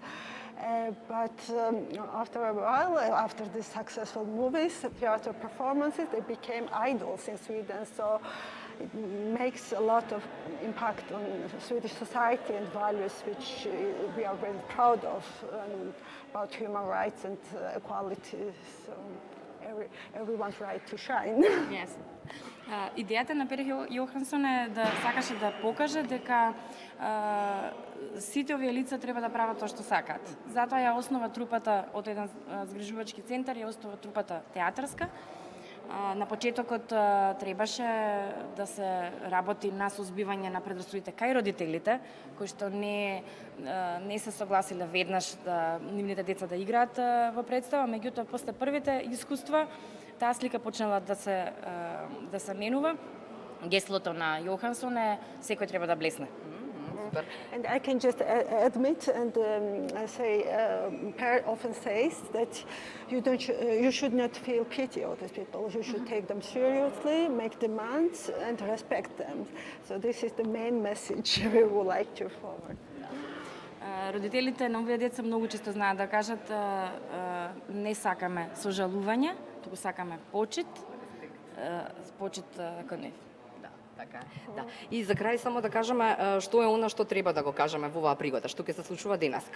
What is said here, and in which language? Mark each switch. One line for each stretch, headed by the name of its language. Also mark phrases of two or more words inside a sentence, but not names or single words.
English: But after a while, after these successful movies, theater performances, they became idols in Sweden. So it makes a lot of impact on Swedish society and values which we are very proud of, about human rights and equality. So everyone's right to shine. Yes.
Macedonian: Идејата на Пер Јохансон е да сакаше да покаже дека сите овие лица треба да прават тоа што сакаат. Затоа ја основа трупата од еден згрижувачки центар, ја основа трупата театарска. На почетокот требаше да се работи на созбивање на предрасудите кај родителите, кои што не се согласиле веднаш да нивните деца да играат во представа, меѓутоа после првите искуства таа слика почнала да се менува. Геслото на Јохансон е секој треба да блесне.
English: And I can just admit and say, Per often says that you should not feel pity of these people. You should take them seriously, make demands, and respect them. So this is the main message we would like to forward.
Macedonian: Родителите на овие деца многу често знаат да кажат не сакаме сожалување, туку сакаме почит кон нив. Така е. Да. И за крај само да кажеме што е она што треба да го кажеме во оваа пригода, што ќе се случува денеска.